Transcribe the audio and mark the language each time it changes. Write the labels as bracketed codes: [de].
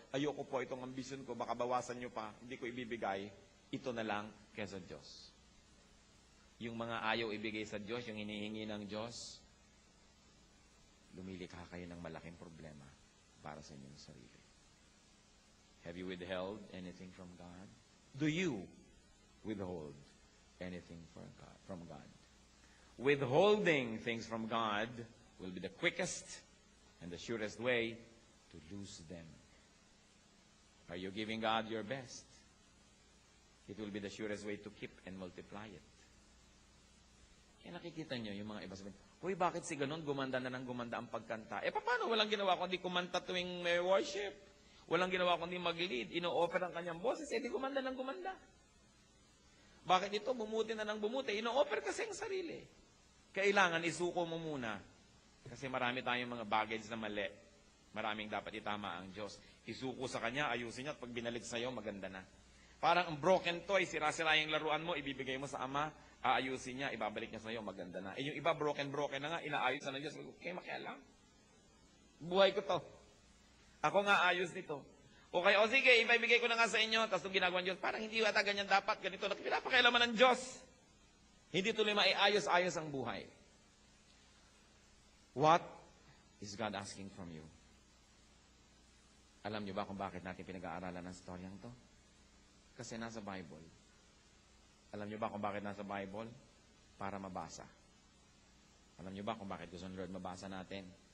[tl] Ayoko po itong ambisyon ko, baka bawasan nyo pa, hindi ko ibibigay. Ito na lang kesa Diyos. Yung mga ayaw ibigay sa Diyos, yung hinihingi ng Diyos, lumilikha kayo ng malaking problema para sa inyong sarili. [en] Have you withheld anything from God? Do you withhold anything from God? Withholding things from God will be the quickest and the surest way to lose them. Are you giving God your best? It will be the surest way to keep and multiply it. [tl] Kaya nakikita nyo yung mga iba sabihin, uy, bakit si ganon gumanda na ng gumanda ang pagkanta? Paano walang ginawa kundi kumanta tuwing may worship? Walang ginawa kundi mag-lead. Ino-offer ang kanyang boses, di gumanda ng gumanda. Bakit ito? Bumuti na ng bumuti. Ino-offer kasi ang sarili. Kailangan isuko mo muna. Kasi marami tayong mga baggage na mali. Maraming dapat itama ang Diyos. Isuko sa Kanya, ayusin niya, at pag binalik sa'yo, maganda na. Parang ang broken toy, sira-sira yung laruan mo, ibibigay mo sa Ama, aayusin niya, ibabalik niya sa'yo, maganda na. Yung iba, broken na nga, inaayos na ng Diyos. Okay, makialam. Buhay ko to. Ako nga ayos nito. Okay, o sige, ibibigay ko na nga sa inyo, tapos itong ginagawa ng Diyos, parang hindi yata ganyan dapat, ganito, pinapakialaman ng Diyos. Hindi tuloy maiayos-ayos ang buhay. [en] What is God asking from you? [tl] Alam niyo ba kung bakit natin pinag-aaralan ng storyang to? Kasi nasa Bible. Alam niyo ba kung bakit nasa Bible? Para mabasa. Alam niyo ba kung bakit gusto ng Lord mabasa natin?